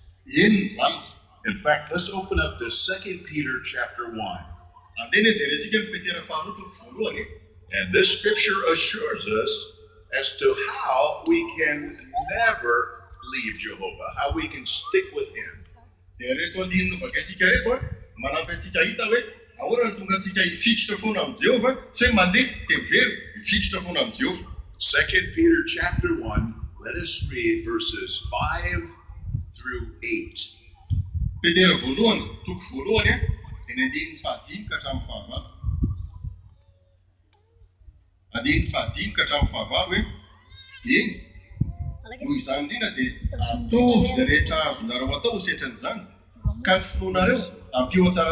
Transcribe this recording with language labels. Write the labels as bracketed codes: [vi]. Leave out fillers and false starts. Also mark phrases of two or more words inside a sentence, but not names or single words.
[en] In fact, let's open up to 2 Peter chapter 1. And this scripture assures us as to how we can never leave Jehovah, how we can stick with him. [mg] Reto andininy vakatsika reto manampy antsika hita hoe ahoana ny tonga antsika hifikitra foana amin'ny Jehovah tsy hoe mandeha tevero hifikitra foana amin'ny Jehovah. [en] 2 Peter chapter 1, let us read verses 5 through 8. [mg] Petera voalohany, toko voalohany eny andininy fahadimy ka hatramin'ny fahavalo. Andininy fahadimy ka hatramin'ny fahavalo hoe eny noho izany indrindra dia atovy izay rehetra azonareo atao ho setran'izany ka ny finoanareo ampio an-tsara